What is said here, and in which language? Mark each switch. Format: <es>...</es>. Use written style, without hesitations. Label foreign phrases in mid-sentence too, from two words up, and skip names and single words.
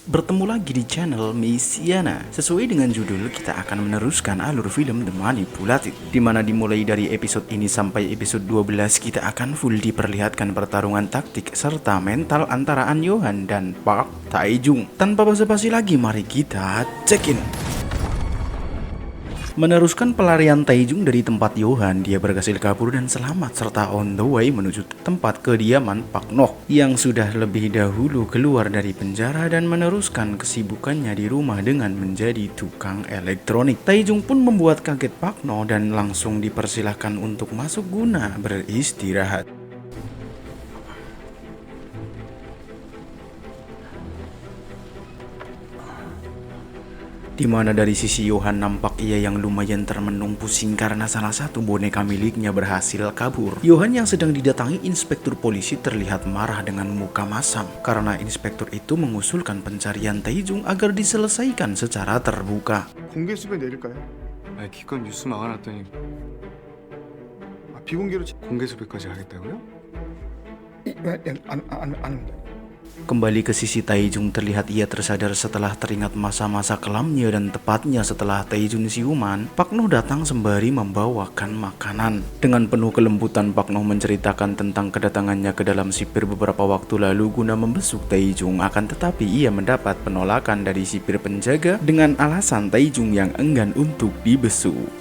<id>Bertemu lagi di channel Misiana. Sesuai dengan judul, kita akan meneruskan alur film The Manipulated, dimana dimulai dari episode ini sampai episode 12 kita akan full diperlihatkan pertarungan taktik serta mental antara An Yo-han dan Park Tae-jung. Tanpa basa-basi lagi, mari kita</id> <en>check in.</en> <id>Meneruskan pelarian Tae-jung dari tempat Yo-han, dia berhasil kabur dan selamat serta</id> <en>on the way</en> <id>menuju tempat kediaman Pak Noh yang sudah lebih dahulu keluar dari penjara dan meneruskan kesibukannya di rumah dengan menjadi tukang elektronik. Tae-jung pun membuat kaget Pak Noh dan langsung dipersilahkan untuk masuk guna beristirahat. Di mana dari sisi Yo-han nampak ia yang lumayan termenung pusing karena salah satu boneka miliknya berhasil kabur. Yo-han yang sedang didatangi inspektur polisi terlihat marah dengan muka masam karena inspektur itu mengusulkan pencarian Tae-jung agar diselesaikan secara terbuka.</id> <ko>공개 수배 내릴까요? 기껏 뉴스 막아놨더니 비공개로 공개 수배까지 하겠다고요? 안</ko> <id>Kembali ke sisi Tae-jung, terlihat ia tersadar setelah teringat masa-masa kelamnya dan tepatnya setelah Tae-jung siuman, Pak Noh datang sembari membawakan makanan. Dengan penuh kelembutan, Pak Noh menceritakan tentang kedatangannya ke dalam sipir beberapa waktu lalu guna membesuk Tae-jung, akan tetapi ia mendapat penolakan dari sipir penjaga dengan alasan Tae-jung yang enggan untuk dibesuk.</id>